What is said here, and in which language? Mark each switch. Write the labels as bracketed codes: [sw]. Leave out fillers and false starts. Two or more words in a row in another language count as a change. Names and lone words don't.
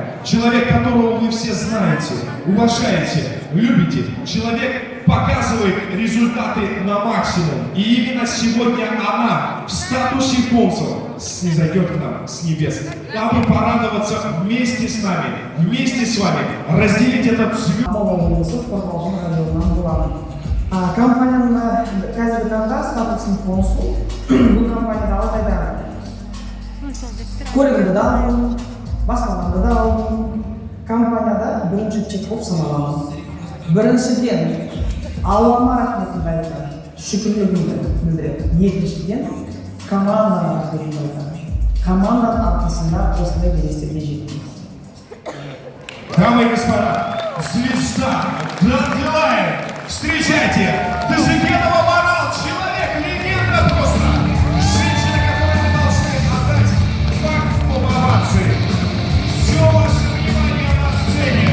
[ru] Человек, которого вы все знаете, уважаете, любите. Человек показывает результаты на максимум. И именно сегодня она в статусе консула снизойдет к нам с небес, дабы порадоваться вместе с нами, вместе с вами, разделить этот звезд. [kk] Компанияның қазіргі таңда статусын консул. Бұл компанияда алайда көлігімді да аламын, басқаларды да аламын. Компанияда бірінші чек болып саналамын. Біріншіден Аллама рахметімді айтамын, шүкірлігімді білдіремін. Екіншіден командаға рахметімді айтамын. Команданың арқасында осындай белестерге жеттім. [ru] Дамы и господа, звезда Делайн. Встречайте, Тажигенова Марал, человек-легенда просто. Женщина, которой мы должны отдать факт овации. Все ваше внимание на сцене.